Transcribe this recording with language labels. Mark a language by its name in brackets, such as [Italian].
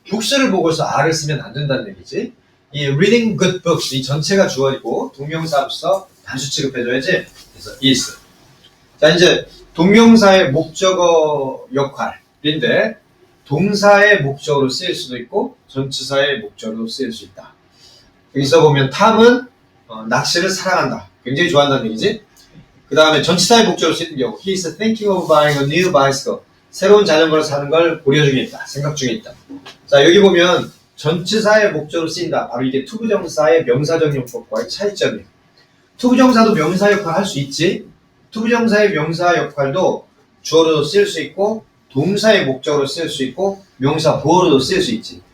[Korean] books를 보고서 R을 쓰면 안 된다는 얘기지. 이 [English] reading good books, [Korean] 이 전체가 주어이고 동명사로서 단수 취급해줘야지. 그래서 is. 자, 이제 동명사의 목적어 역할인데 동사의 목적으로 쓰일 수도 있고 전치사의 목적으로 쓰일 수 있다. 여기서 보면 탐은 낚시를 사랑한다. 굉장히 좋아한다는 얘기지. 그 다음에 전치사의 목적으로 쓰이는 경우 [English] He is thinking of buying a new bicycle. [Korean] 새로운 자전거를 사는 걸 고려 중에 있다. 생각 중에 있다. 자, 여기 보면 전치사의 목적으로 쓰인다. 바로 이게 투부정사의 명사적 용법과의 차이점이에요. 투부정사도 명사 역할을 할 수 있지. 투부정사의 명사 역할도 주어로도 쓰일 수 있고 동사의 목적으로 쓰일 수 있고 명사 보어로도 쓰일 수 있지.